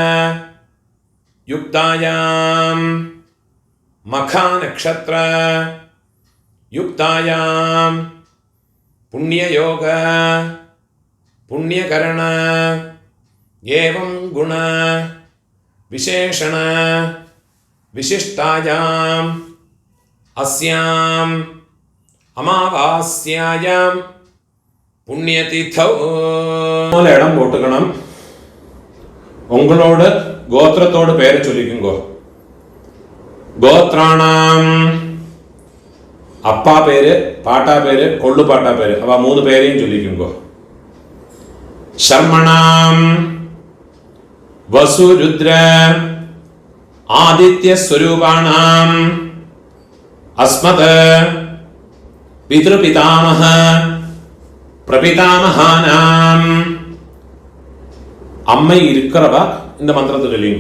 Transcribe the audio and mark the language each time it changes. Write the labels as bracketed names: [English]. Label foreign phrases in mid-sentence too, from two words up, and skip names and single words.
[Sanskrit] युक्तायां मखा नक्षत्र युक्तायां पुण्ययोग पुण्यकरण एवं गुण विशेषण विशिष्टायां अस्यां अमावास्यायां पुण्यतिथौ [Tamil] इடம் போட்டுக்கணும். உங்களோட கோத்திரத்தோட பேரை சொல்லிக்குங்கோ. கோத்ராணாம் அப்பா பேரு, பாட்டா பேரு, கொள்ளு பாட்டா பேரு, அவ மூணு பேரையும் சொல்லிக்குங்கோ. [Sanskrit] शर्मणाम् वसु रुद्र आदित्य स्वरूपाणाम् अस्मत् पितृपितामह प्रपितामहानाम् [Tamil] அம்மை இருக்கிறவா இந்த மந்திரத்தை சொல்லிங்கோ.